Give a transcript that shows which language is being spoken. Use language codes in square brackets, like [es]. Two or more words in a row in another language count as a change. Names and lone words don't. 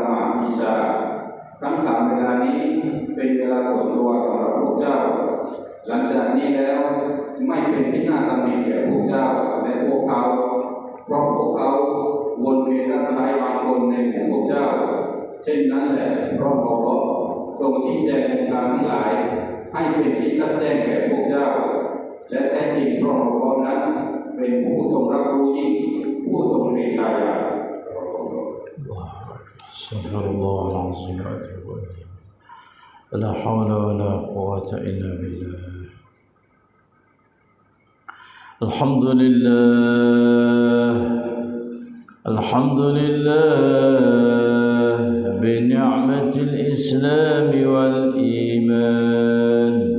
[th] หมาดอิชาทั้ง3 เวลานี้เป็นเวลาส่วนตัวสำหรับพวกเจ้าหลังจากนี้แล้วไม่เป็นที่น่าตำหนิแก่พวกเจ้าและพวกเขาเพราะพวกเขาวนเวียนรับใช้บางคนในหมู่พวกเจ้าเช่นนั้นแหละเพราะอัลเลาะห์ทรงชี้แจงองค์การทั้งหลายให้เป็นที่ชัดแจ้งแก่พวกเจ้าและแท้จริงเพราะอัลเลาะห์นั้นเป็นผู้ทรงรับรู้ยิ่งผู้ทรงปรีชาญาณ [ar] سبحان الله العظيم وأتوب إليه. لا حول ولا قوة إلا بالله. الحمد لله بنعمة الإسلام والإيمان.